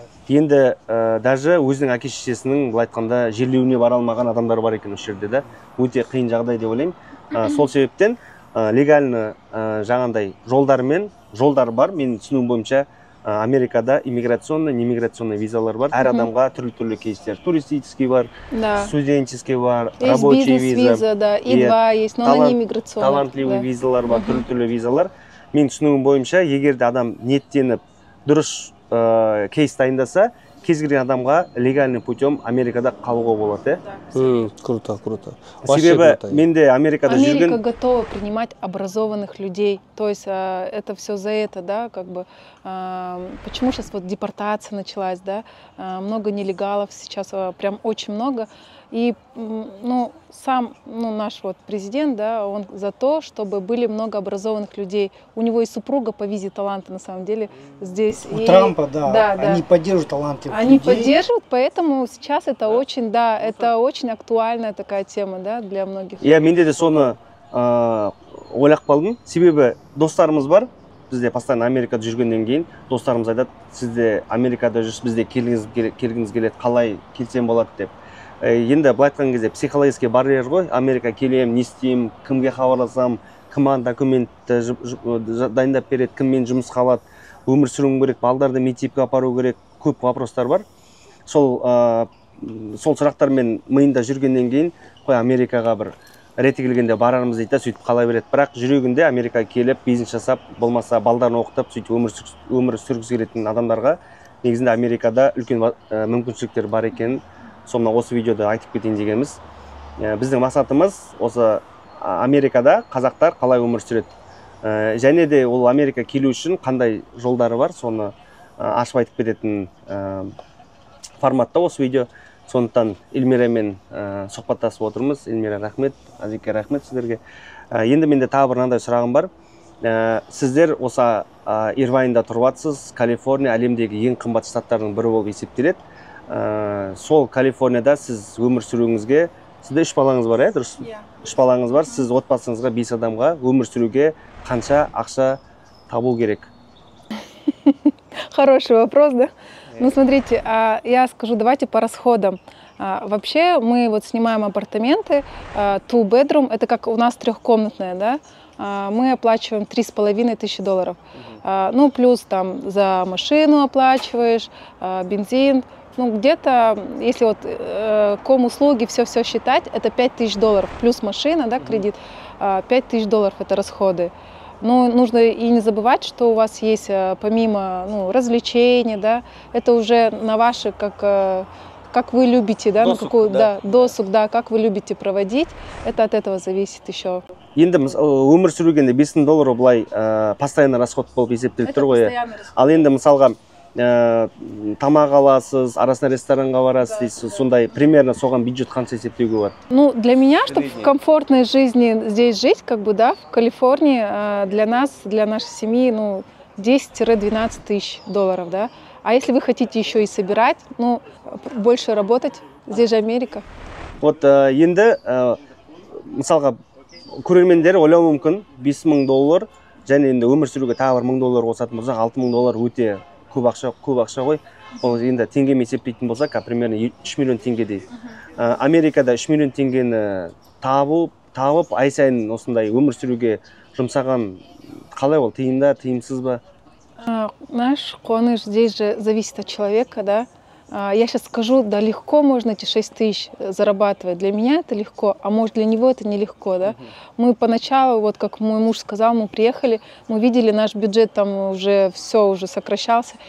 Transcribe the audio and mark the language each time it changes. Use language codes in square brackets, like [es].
[kk] Енді даже өзінің әке-шешесінің былай айтқанда жерлеуіне бара алмаған адамдар бар екен осы жерде, да. Өте қиын жағдай деп ойлаймын. Сол себептен легальны жаңағындай жолдар бар. Менің түсінуім бойынша Америкада [ru] иммиграционный, немиграционный [kk] визалар бар. Әр адамға түрлі кейстер. [ru] Туристический бар, студенческий бар, рабочий виза, да, И2 есть, но она не иммиграционный. [kk] Талантливый визалар бар, түрлі визалар. Менің түсінуім бойынша, егерде адам ниеттеніп дұрыс кейс дайындаса, кез келген адамға легальный путем Америкада қалуға болады. [ru] Круто, круто. [kk] Себебі менде Америкада жүрген... [ru] Америка готова принимать образованных людей. То есть это все за это, да, как бы. Почему сейчас вот депортация началась, да? Много нелегалов сейчас, прям очень много. И ну, сам наш вот президент, да, он за то, чтобы были много образованных людей. У него и супруга по визе таланта, на самом деле, здесь. У Трампа, да, они поддерживают талантливых людей. Они поддерживают, поэтому сейчас это очень, да, это очень актуальная такая тема, да, для многих. [kk] Я менде де соны ойлап қалдым. Себебі достарымыз бар. Бізде постоянно Америкада жүргеннен кейін достарымыз айтады, сізде Америкада жүрсіз, бізде келгіңіз келеді, қалай келсем болады деп. Енді былай айтқан кезде [ru] психологический барьер [kk] ғой. Америка келем, не істеймін, кімге хабарласам, кім документті дайындап береді, кіммен жұмысқа алады, өмір сүруім керек, балдарды мектепке апару керек, көп вопростар бар. Сол сұрақтармен миында жүргеннен кейін, қой Америкаға бір реті келгенде барарымыз дейді, сөйтіп қала береді. Бірақ жүрегінде Америкаға келіп, бизнес жасап, болмаса балдарын оқытып, сөйтіп өмір сүргісі келетін адамдарға негізінде Америкада үлкен мүмкіншіліктер бар екенін сонда осы видеода айтып кетейін дегеніміз. Біздің мақсатымыз осы Америкада қазақтар қалай өмір сүреді. Және де ол Америка келу үшін қандай жолдары бар, соны ашып айтып кететін форматта осы видео. Сондықтан Эльмирамен сұхбаттасып отырмыз. Эльмира, рахмет, Азике, рахмет сіздерге. Енді менде тағы бір мынандай сұрағым бар. Сіздер осы Ирвайнда тұрып жатсыз. Калифорния әлемдегі ең қымбат штаттардың бірі болып есептеледі. Сол Калифорнияда сіз өмір сүруіңізге, сізде 3 балаңыз бар, дұрыс? 3 балаңыз бар, сіз отбасыңызға 5 адамға өмір сүруге қанша ақша табу керек? [ru] Хороший вопрос, да? Ну, смотрите, я скажу, давайте по расходам. Вообще мы вот снимаем апартаменты, [en] two bedroom, [ru] это как у нас трехкомнатная, да? Мы оплачиваем $3,500. Ну, плюс там за машину оплачиваешь, бензин. Ну, где-то, если вот ком-услуги, все считать, это $5000. Плюс машина, да, кредит, $5000 это расходы. Но нужно и не забывать, что у вас есть помимо развлечений, да, это уже на ваши, как вы любите, да, досуг, на какую, да, досуг, да, как вы любите проводить, это от этого зависит еще. [kk] Енді өмір сүргенде $5000 былай постоянно расход болып есептеліп тұр ғой. Ал енді мысалға тамақ аласыз, арасында ресторанға барасыз дейсіз, сондай примерно соған бюджет қанша есептеуге болады? [ru] Ну, для меня, чтобы в комфортной жизни здесь жить, как бы, да, в Калифорнии, для нас, для нашей семьи, ну, 10-12 тысяч долларов, да. А если вы хотите еще и собирать, ну, больше работать, здесь же Америка. [kk] Вот енді мысалға көрермендер ойлауы мүмкін $5000 және енді өмір сүруге тағы $1000 қосатын болсақ $6000 өте көп ақша ғой. Ол енді теңгемен есептейтін болсақ, примерно 3 миллион теңгедей. Америкада 3 миллион теңгені тауып ай сайын осындай өмір сүруге жұмсаған қалай ол, тиімді, тиімсіз ба? [ru] Наш қуаныш здесь же зависит от человека, да. Я сейчас скажу, да, легко можно эти 6000 зарабатывать. Для меня это легко, а может для него это нелегко, да. Мы поначалу, вот как мой муж сказал, мы приехали, мы видели наш бюджет, там уже все уже сокращался.